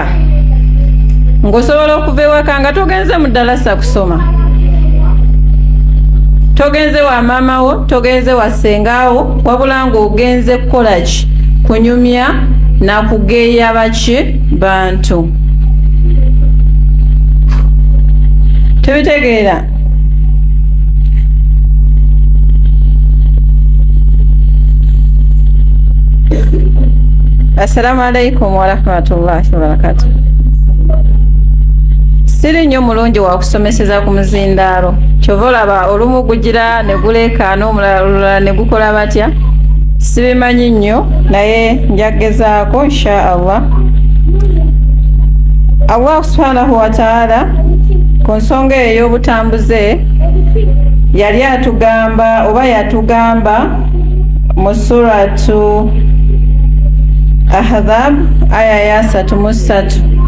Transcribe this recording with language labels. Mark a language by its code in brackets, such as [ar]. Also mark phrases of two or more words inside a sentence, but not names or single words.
[lg] Ng'osobola okuva ewaka nga togenze mu ddalasa kusoma, togenze wa maama wo, togenze wa ssengawo, wabula ng'ogenze kukola ki? Kunyumya na kugeeya baki? Bantu. Tubitegeera? [ar] السلام عليكم ورحمة الله وبركاته. [lg] Siri nnyo mulungi wa kusomeseza ku muzindaalo. Kyova olaba olumu gugira ne guleekaana omulala ne gukola batya? Sibimanyi nnyo naye njagezaako [ar] إن شاء الله. الله سبحانه وتعالى [lg] ku nsonga ey'obutambuze yali atugamba oba yatugamba mu suratu Ahzab aya ya 33.